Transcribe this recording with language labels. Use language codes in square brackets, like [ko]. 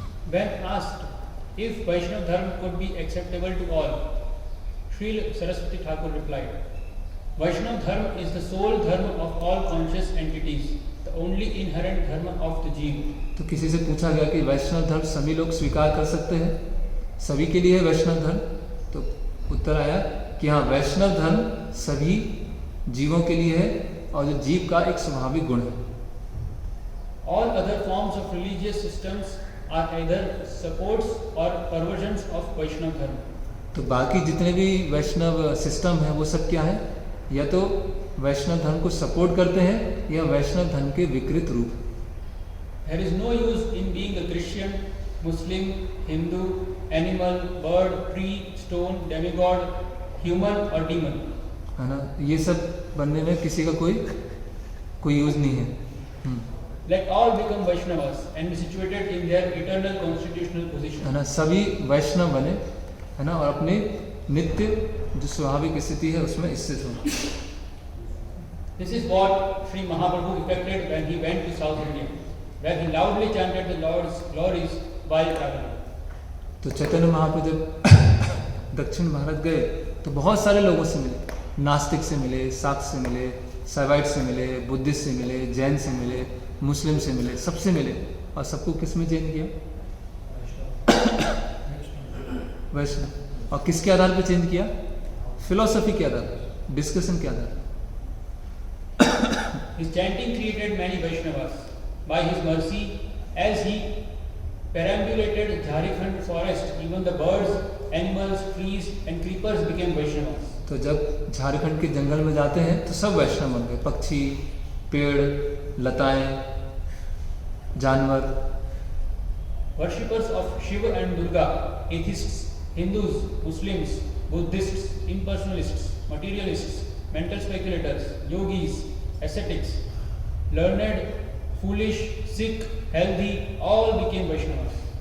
[en] When asked if Vaishnava Dharma could be acceptable to all, Srila Saraswati Thakur replied, Vaishnava Dharma is the sole dharma of all conscious entities, the only inherent dharma of the jiva. [hi] तो किसी से पूछा गया कि वैष्णव धर्म सभी लोग स्वीकार कर सकते हैं, सभी के लिए है वैष्णव धर्म? तो उत्तर आया कि हाँ, वैष्णव धर्म सभी जीवों के लिए है और जो जीव का एक स्वाभाविक गुण है। [en] All other forms of religious systems are either supports or perversions of Vaishnava Dharma। [hi] तो बाकी जितने भी वैष्णव सिस्टम है वो सब क्या है? या तो वैष्णव धर्म को सपोर्ट करते हैं या वैष्णव धर्म के विकृत रूप। [en] There is no use in being a Christian, Muslim, Hindu, animal, bird, tree, stone, demigod, human or demon. [hi] है ना, ये सब बनने में किसी का कोई यूज नहीं है। [en] Let all become Vaishnavas and be situated in their eternal constitutional position. [hi] है ना, सभी वैष्णव बने, है ना, और अपने नित्य जो स्वाभाविक स्थिति है उसमें स्थित हो। [en] This is what Sri Mahaprabhu effected when he went to South India, where he loudly chanted the Lord's glories while traveling. [hi] तो चैतन्य महाप्रभु जब दक्षिण भारत गए तो बहुत सारे लोगों से मिले, नास्तिक से मिले, शाक्त से मिले, साइवाइट से मिले, बुद्धिस्ट से मिले, जैन से मिले, मुस्लिम से मिले, सबसे मिले, और सबको किस में चेंज किया? वैष्णव। और किसके आधार पर चेंज किया? फिलोसफी के आधार पर, डिस्कशन के आधार पर। [en] His chanting created many Vaishnavas. By his mercy, as he perambulated Jharkhand forest, even the birds, animals, trees and creepers became Vaishnavas. [hi] तो जब झारखंड के जंगल में जाते हैं तो सब वैष्णव बन गए, पक्षी, पेड़, लताएं, जानवर। [en] Worshippers of Shiva and Durga, atheists, Hindus, Muslims, Buddhists, impersonalists, materialists, mental speculators, yogis, ascetics, learned, foolish, sick, healthy, all became Vaishnavas.